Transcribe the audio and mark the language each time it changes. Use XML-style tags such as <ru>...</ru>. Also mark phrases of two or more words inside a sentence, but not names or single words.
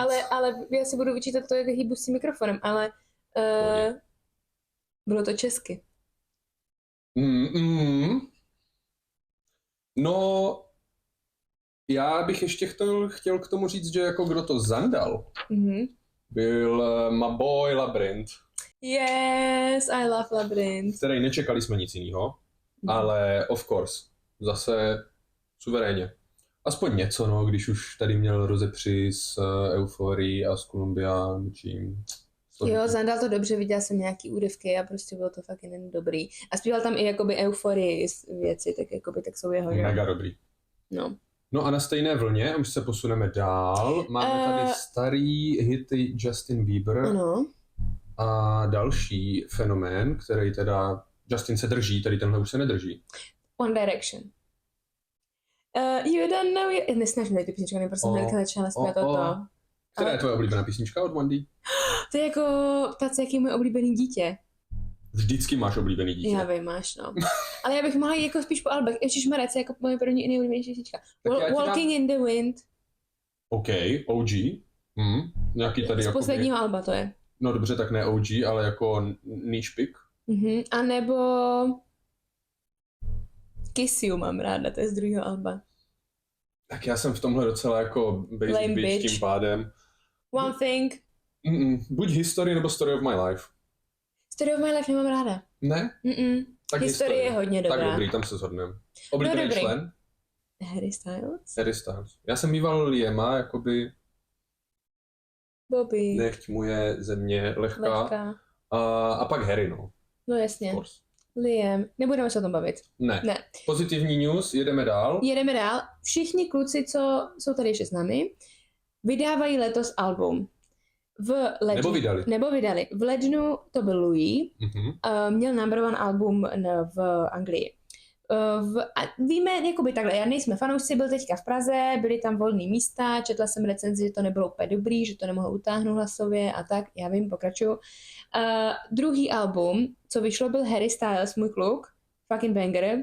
<cs>Ale já si budu vyčítat to, jak hýbu s tím mikrofonem, ale bylo to česky. No, já bych ještě chtěl k tomu říct, že jako kdo to zandal, byl</cs> <en>my boy</en> <cs>Labyrinth.</cs> <en>Yes, I love Labyrinth.</en> <cs>Který nečekali jsme nic jiného, ale</cs> <en>of course,</en> <cs>zase suverénně. Aspoň něco, no, když už tady měl rozepři s Euforií a s Columbia, něčím. Jo, zandal to dobře, viděla jsem nějaký úryvky a prostě bylo to fakt jen dobrý. A zpíval tam i jakoby Euforii věci, tak jakoby tak jsou jeho. Mega dobrý. No. No a na stejné vlně, už se posuneme dál, máme tady starý hity Justin Bieber. Ano. A další fenomén, který teda Justin se drží, tady tenhle už se nedrží.</cs> <en>One Direction. You don't know you...</en> <cs>Nesnaž mi ty písnička, mě prostě Amerika začala zpívat toto. Která je tvoje oblíbená písnička od One D? To je jako ptát se, jaký je můj oblíbený dítě. Vždycky máš oblíbený dítě. Já vím, máš, no. Ale já bych mohla jít jako spíš po albech. Ježišmarec, jako moje první nejoblíbenější písnička. Walking in the Wind. OK, OG. Nějaký tady z jakoby... posledního alba to je. No dobře, tak ne OG, ale jako</cs> <en>niche pick.</en> <cs>A nebo Kiss You mám ráda, to je z druhého alba. Tak já jsem v tomhle docela jako</cs> <en>basic bitch</en> <cs>tím pádem. One Thing. Buď History nebo Story of My Life. Story of My Life nemám ráda. Ne? Tak Historie je hodně dobrá. Tak dobrý, tam se shodneme. Oblíbený člen? Harry Styles. Harry Styles. Já jsem mýval Liama, jakoby... Bobby. Nechť mu je země lehká. A pak Harry, no. No jasně. Liam. Nebudeme se o tom bavit. Ne. Pozitivní news, jedeme dál. Všichni kluci, co jsou tady ještě s námi, vydávají letos album. Nebo vydali. V lednu to byl Louis. Měl</cs> <en>number one</en> <cs>album v Anglii. Víme, jakoby takhle, já nejsme fanoušci, byl teďka v Praze, byly tam volné místa, četla jsem recenzi, že to nebylo úplně dobrý, že to nemohl utáhnout hlasově a tak, já vím, pokračuju. Druhý album, co vyšlo, byl Harry Styles, můj kluk,</cs> <en>fucking banger.</en>